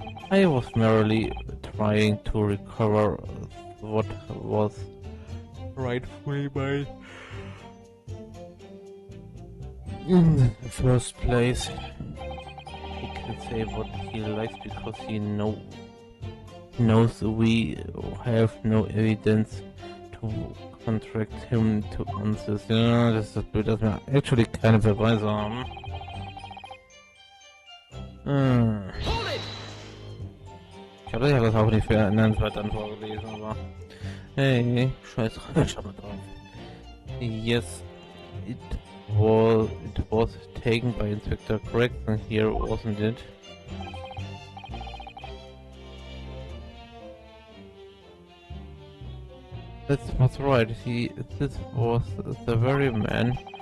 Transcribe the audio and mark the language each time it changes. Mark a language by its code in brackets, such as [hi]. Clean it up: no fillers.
[en] I was merely trying to recover what was rightfully mine in the first place. He can say what he likes because he knows we have no evidence to contract him to answers. [de] Ja, das ist das Bild, dass wir [en] actually [de] keine Beweise haben. Ich habe ja das auch nicht für nennenswert dann vorgelesen, aber hey, scheiß drauf, schau mal drauf. [en] Yes, it was taken by Inspector Graydon here, wasn't it? That was right. This was the very man.